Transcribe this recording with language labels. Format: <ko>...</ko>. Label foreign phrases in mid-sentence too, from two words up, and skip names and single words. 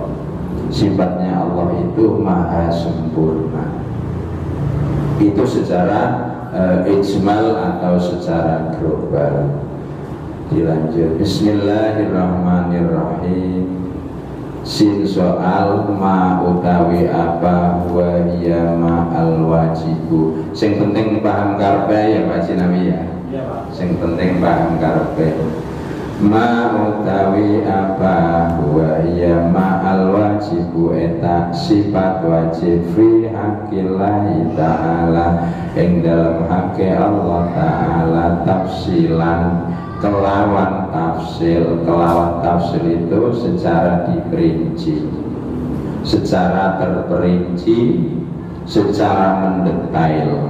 <id>Sifatnya Allah itu maha sempurna. Itu secara ijmal atau secara global. Dilanjut.</id> <ar>بسم الله الرحمن الرحيم. Sin soal ma</ar> <jv>utawi apa</jv> <ar>وهي ما الواجب.</ar> <jv>Sing penting paham karepe ya Pak Cinawi ya. Iya Pak. Sing penting paham karepe. Ma utawi apa</jv> <ar>وهي ما الواجب</ar> <jv>eta sifat wajib</jv> <ar>في حق الله تعالى</ar> <jv>ing dalam hake Allah ta'ala tafsilan kelawan tafsir</jv> <id>itu secara diperinci, secara terperinci, secara mendetail.</id>